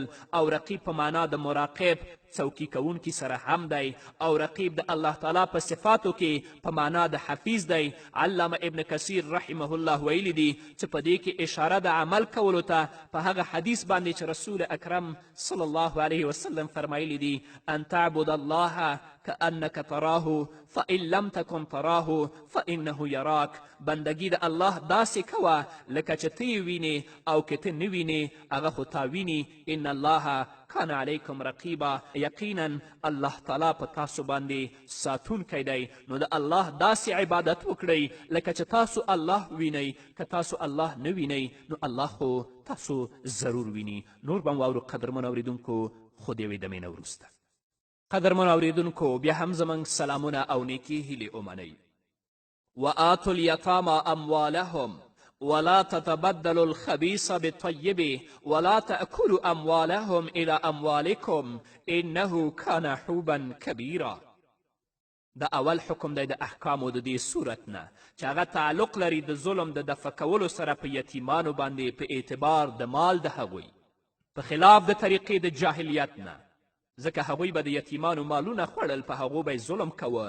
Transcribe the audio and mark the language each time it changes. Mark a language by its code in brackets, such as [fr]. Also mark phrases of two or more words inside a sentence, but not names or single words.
[ps] او رقیب په معنا د مراقب څوکي کوونکي سره هم دی او رقیب د الله تعالی په صفاتو کې په معنا د حفیظ دی علامه ابن کثیر [ar] رحمه الله [ps] ویلی دی چې په دې کې اشاره د عمل کولو ته په هغه حدیث باندې چې رسول اکرم [ar] صلی الله علیه وسلم [ps] فرمایلی دی [ar] ان تعبد الله كأنك تراه فإن لم تكن تراه فإنه يراك [ps] بندگی د الله داسې کوه لکه چې ته یې وینې او که ته نه وینې هغه خو تا ویني [ar] ان الله کان علیکم رقیبا [ps] یقینا الله تعالی په تاسو باندې ساتونکی دی. نو د الله داسې عبادت وکړئ لکه چې تاسو الله وینئ. که تاسو الله نه وینئ نو الله خو تاسو ضرور ویني. نور به م واورو قدرمنو اورېدونکو خو د یوې دمې نه وروسته. قدرمنو اورېدونکو بیا هم زموږ سلامونه او نیکې هیلې ومنئ. [ar] وآتوا اليتامى أموالهم ولا تتبدلوا الخبيث بالطيب ولا تأكلوا أموالهم إلى أموالكم إنه كان حوبا كبيرا. [ps] دا اول حکم دی د احکامو د دې صورت نه چې هغه تعلق لري د ظلم د دفع کولو سره په یتیمانو باندې په اعتبار د مال د هغوی په خلاف د طریقې د جاهلیت نه، ځکه هغوی به د یتیمانو مالونه خوړل، په هغو به ظلم کوه.